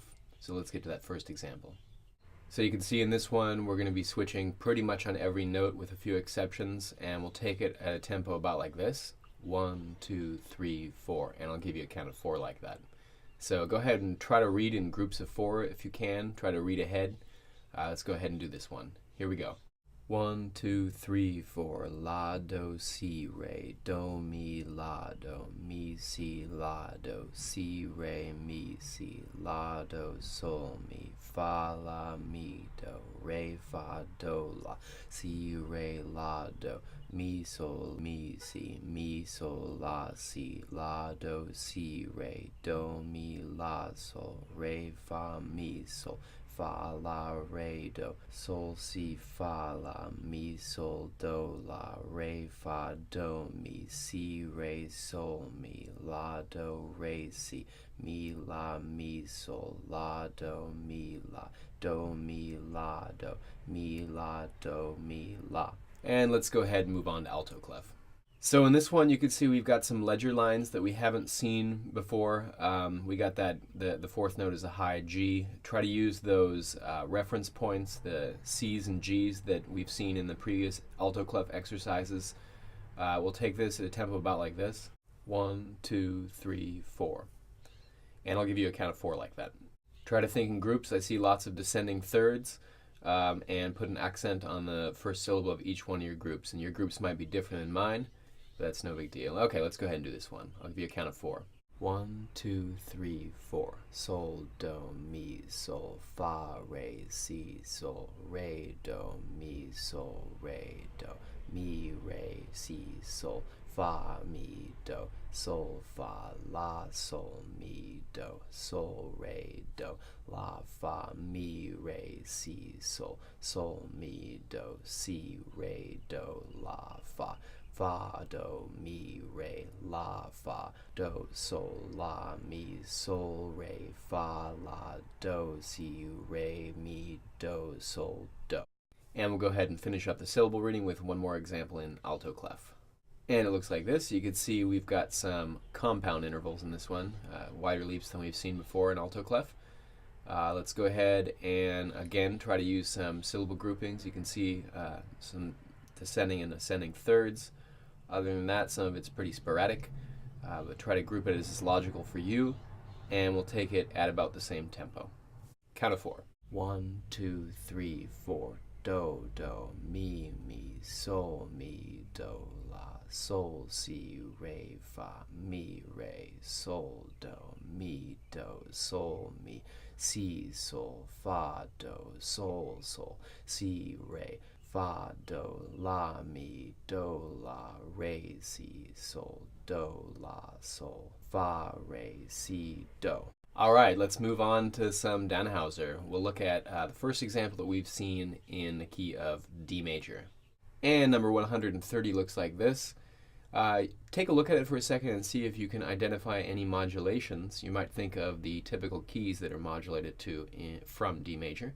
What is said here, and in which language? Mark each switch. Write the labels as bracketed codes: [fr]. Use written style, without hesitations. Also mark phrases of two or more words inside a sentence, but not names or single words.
[en] So let's get to that first example. So you can see in this one we're going to be switching pretty much on every note with a few exceptions, and we'll take it at a tempo about like this. 1, 2, 3, 4, and I'll give you a count of 4 like that. So go ahead and try to read in groups of 4 if you can. Try to read ahead. Let's go ahead and do this one. Here we go. 1, 2, 3, 4. La, do, si, re, do, mi, la, do, mi, si, la, do, si, re, mi, si, la, do, sol, mi, fa, la, mi, do, re, fa, do, la, si, re, la, do, mi, sol, mi, sol, la, si, la, do, si, re, do, mi, la, sol, re, fa, mi, sol, fa, la, re, do, sol, si, fa, la, mi, sol, do, la, re, fa, do, mi, si, re, sol, mi, la, do, re, si, mi, la, mi, sol, la, do, mi, la, do, mi, la, do, mi, la, do, mi, la. And let's go ahead and move on to alto clef. So in this one, you can see we've got some ledger lines that we haven't seen before. We got that the fourth note is a high G. Try to use those reference points, the C's and G's that we've seen in the previous alto clef exercises. We'll take this at a tempo about like this. 1, 2, 3, 4. And I'll give you a count of 4 like that. Try to think in groups. I see lots of descending thirds. And put an accent on the first syllable of each one of your groups. And your groups might be different than mine. That's no big deal. Okay, let's go ahead and do this one. I'll give you a count of 4. 1, 2, 3, 4. Sol, do, mi, sol, fa, re, si, sol, re, do, mi, sol, re, do, mi, re, si, sol, fa, mi, do, sol, fa, la, sol, mi, do, sol, re, do, la, fa, mi, re, si, sol, mi, do, si, re, do, la, fa, do, mi, re, la, fa, do, sol, la, mi, sol, re, fa, la, do, si, re, mi, do, sol, do. And we'll go ahead and finish up the syllable reading with one more example in alto clef. And it looks like this. You can see we've got some compound intervals in this one, wider leaps than we've seen before in alto clef. Let's go ahead and again try to use some syllable groupings. You can see some descending and ascending thirds. Other than that, some of it's pretty sporadic, but try to group it as is logical for you, and we'll take it at about the same tempo. Count of 4. 1, 2, 3, 4. Do, do, mi, sol, mi, do, la, sol, si, re, fa, mi, re, sol, do, mi, do, sol, mi, si, sol, fa, do, sol, sol, si, re, fa, do, la, mi, do, la, re, si, sol, do, la, sol, fa, re, si, do. All right, let's move on to some Danhauser. We'll look at the first example that we've seen in the key of D major. And number 130 looks like this. Take a look at it for a second and see if you can identify any modulations. You might think of the typical keys that are modulated to from D major.